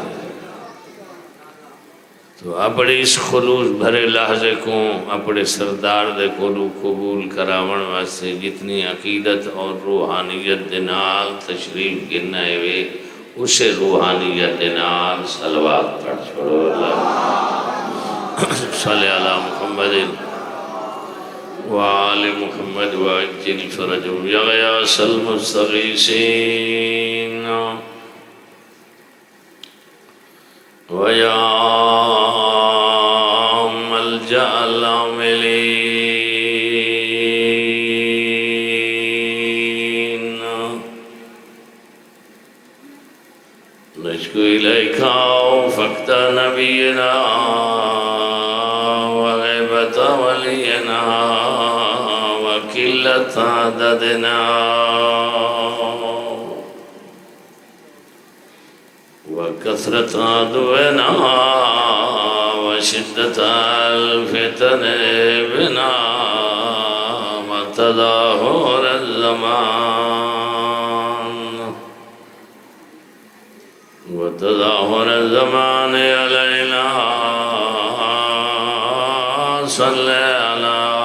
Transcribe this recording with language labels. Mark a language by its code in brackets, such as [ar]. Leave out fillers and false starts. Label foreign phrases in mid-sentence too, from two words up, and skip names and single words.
[skr] تو اپنے اس خلوص بھرے لحظے کو اپنے سردار دے کولو قبول کراون واسطے جتنی عقیدت اور روحانیت دنال تشریف گرنا ہے اسے روحانیت دنال صلوات پڑھ چھوڑو اللہ [ar] صلی اللہ محمد وآل محمد وعجل فرجهم یا غیاث المستغیثین ویا ملجأ العاملین نشکو الیکا فقط نبینا ولينا وقلة عددنا وكثرة عدونا وشدة الفتن بنا وتدهور الزمان علينا صل على